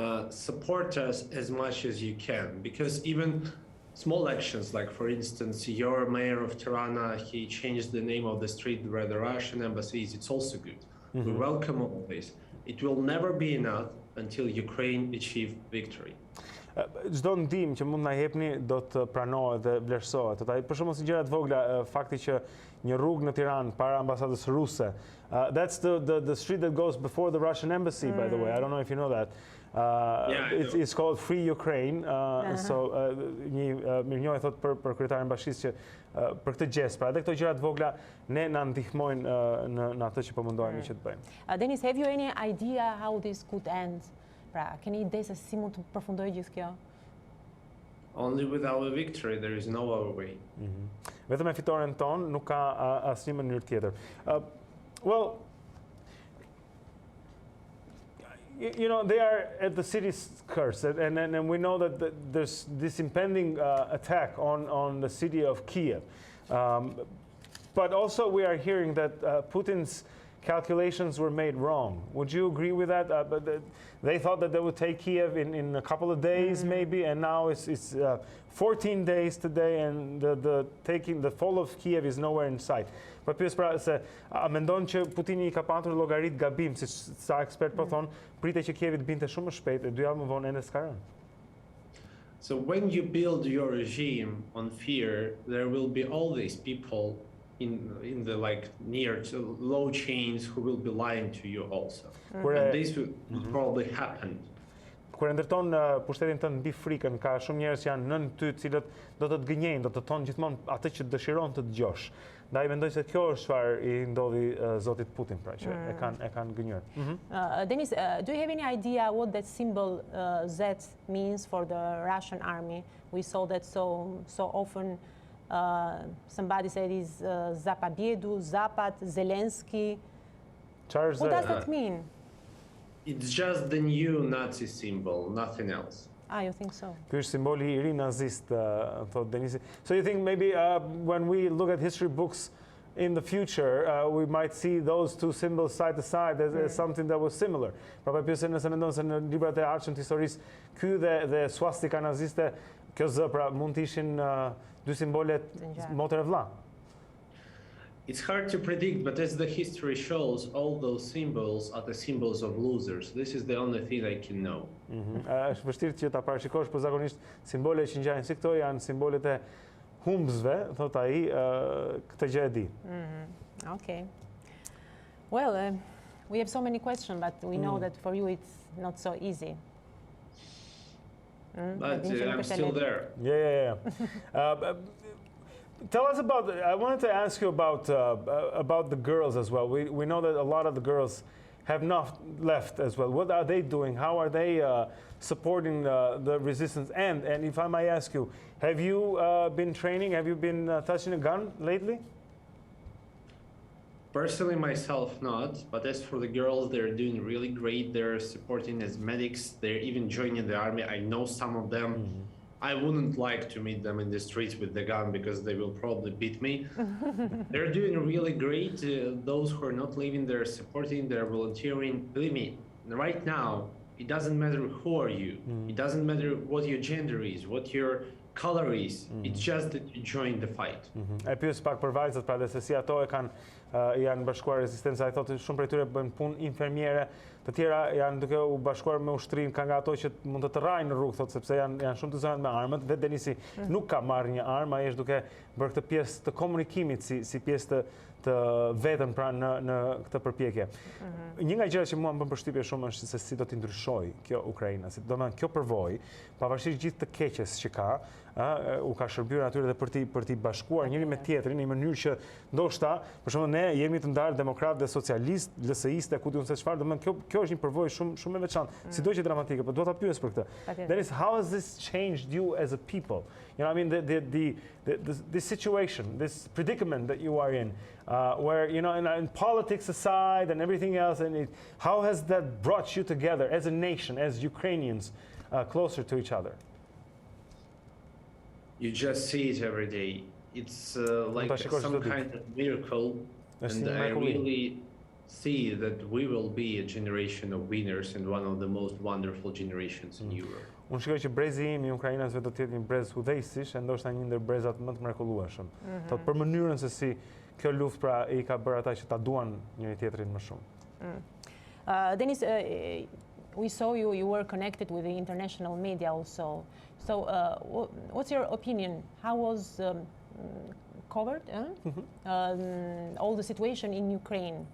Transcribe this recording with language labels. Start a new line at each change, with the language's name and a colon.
English: Support us as much as you can, because even small actions, like for instance, your mayor of Tiranë, he changed the name of the street where the Russian embassy is, it's also good. We welcome all this. It will never be enough until Ukraine achieve victory.
Albanian: Çdo ndihmë që mund na jepni do të pranohet dhe vlerësohet. Për shembull, si gjëra të vogla, fakti që një rrugë në Tiranë para ambasadës ruse.
English: That's the street that goes before the Russian embassy, by the way. I don't know if you know that. It's called Free Ukraine.
Albanian: So një mirënjohje thot për kryetarin e bashkisë që për këtë gest, pra edhe këto gjëra të vogla ne na ndihmojnë në atë që po mundohemi që të bëjmë.
English: Dennis, have you any idea how this could end?
Albanian: Pra, keni ide se si mund të përfundojë gjithë kjo?
English: Only with our victory, there is no other way.
Albanian: Vetëm me fitoren tonë nuk ka asnjë mënyrë tjetër.
English: Well, they are at the city's curse, and we know that there's this impending attack on the city of Kiev. But also we are hearing that Putin's calculations were made wrong. Would you agree with that? They thought that they would take Kiev in a couple of days, maybe, and now it's 14 days today, and the fall of Kiev is nowhere in sight.
Albanian: Por pyes pra se a mendon që Putini I ka patur llogarit gabim, si sa ekspert po thon, pritet që Kievi të binte shumë më shpejt e 2 javë më vonë ende s'ka rënë.
English: So when you build your regime on fear, there will be all these people in the near to low chains who will be lying to you also. And this will probably happen.
Albanian: Kur e ndërton pushtetin tënd mbi frikën, ka shumë njerëz që janë nën ty, të cilët do të gënjejnë, do të thonë gjithmonë atë që dëshiron të dëgjosh. Ndaj mendoj se kjo është çfarë I ndodhi zotit Putin, pra që e kanë gënjur.
English: Dennis, do you have any idea what that symbol Z means for the Russian army? We saw that so often. Somebody said is Zapabiedu, Zapad, Zelensky. What does that mean? It's just the new Nazi symbol, nothing else. You think so?
Albanian: Ky është simboli I ri nazist, thought Denisi.
English: So you think maybe when we look at history books in the future, we might see those two symbols side to side as something that was similar.
Albanian: Pra pyesë nëse mendon se në librat e arshëm të historisë, ky dhe swastika naziste, kjo Z pra mund të ishin dy simbolet motër e vëlla.
English: It's hard to predict, but as the history shows, all those symbols are the symbols of losers. This is the only thing I can know.
Albanian: Është vështirë që ta parashikosh, por zakonisht simbolet që ngjajnë si këto janë simbolet e humbësve, thot ai, këtë gjë e di.
English: Okay. Well, we have so many questions, but we know that for you it's not so easy. But I'm still there. Yeah. Tell us I wanted to ask you about the girls as well. We know that a lot of the girls have not left as well. What are they doing? How are they supporting the resistance? And if I may ask you, have you been training? Have you been touching a gun lately? Personally, myself, not. But as for the girls, they're doing really great. They're supporting as medics. They're even joining the army. I know some of them. Mm-hmm. I wouldn't like to meet them in the streets with the gun because they will probably beat me. They're doing really great. Those who are not leaving, they're supporting, they're volunteering. Believe me, right now, it doesn't matter who are you. It doesn't matter what your gender is, what your color is. It's just that you join the fight.
Albanian: E pyes pak për vajzat, pra dhe se si ato janë bashkuar rezistencë, ai thotë shumë prej tyre bëjnë punë infermiere, të tjera janë duke u bashkuar me ushtrinë, ka nga ato që mund të tërrajnë në rrugë, thotë sepse janë shumë të zënë me armët. Vetë Denisi nuk ka marrë një armë, ai është duke bërë këtë pjesë të komunikimit si pjesë të vetën pra në këtë përpjekje. Një nga gjërat që mua më bën përshtypje shumë është se si do t'i ndryshojë kjo Ukraina, si do të thonë kjo përvojë, pavarësisht gjithë të keqes që ka, u ka shërbyer atyre dhe për t'i bashkuar njëri me tjetrin në një mënyrë që ndoshta, për shembull, ne jemi të ndarë demokratë dhe socialistë, LSI-stë, ku diun se çfarë, domethënë kjo është një përvojë shumë e veçantë, sido që dramatike, por do ta pyes për këtë.
English: Dennis, how has this changed you as a people? You know, I mean, the situation, this predicament that you are in, where, you know, in politics aside and everything else, how has that brought you together as a nation, as Ukrainians, closer to each other? You just see it every day. It's like some kind of miracle, and I really see that we will be a generation of winners and one of the most wonderful generations in Europe.
Albanian: Unë shikoj që brezi im i Ukrainasve do të jetë një brez hudhejsish, e ndoshta një ndër brezat më të mrekullueshëm. Thotë për mënyrën se si kjo luftë pra i ka bërë ata që ta duan njëri tjetrin më shumë.
English: Dennis, we saw you were connected with the international media also. So what's your opinion? How was covered all the situation in Ukraine?